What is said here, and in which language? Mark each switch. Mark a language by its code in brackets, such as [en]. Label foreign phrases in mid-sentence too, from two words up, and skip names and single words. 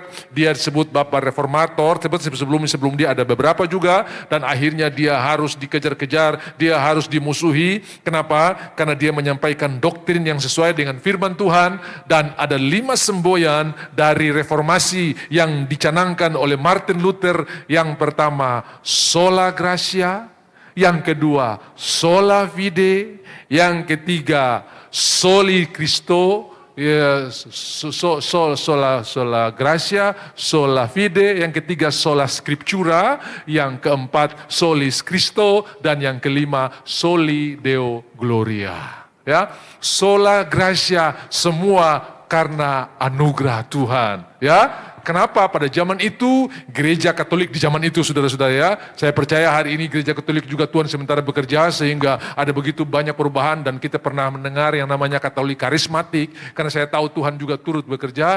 [id] Dia disebut Bapak Reformator, sebelum dia ada beberapa juga, dan akhirnya dia harus dikejar-kejar, dia harus dimusuhi. Kenapa? Karena dia menyampaikan doktrin yang sesuai dengan firman Tuhan, dan ada 5 semboyan dari reformasi yang dicanangkan oleh Martin Luther. Yang pertama, [la] sola gratia. [id] Yang kedua, [la] sola fide. [id] Yang ketiga, [la] soli Christo. Sola gratia, sola fide. [id] Yang ketiga, [la] sola scriptura. [id] Yang keempat, [la] solis Christo. [id] Dan yang kelima, [la] soli Deo gloria. Ya, sola gratia, [id] semua karena anugerah Tuhan. Ya. Kenapa pada zaman itu gereja Katolik di zaman itu, saudara-saudara ya, saya percaya hari ini gereja Katolik juga Tuhan sementara bekerja sehingga ada begitu banyak perubahan, dan kita pernah mendengar yang namanya Katolik karismatik karena saya tahu Tuhan juga turut bekerja.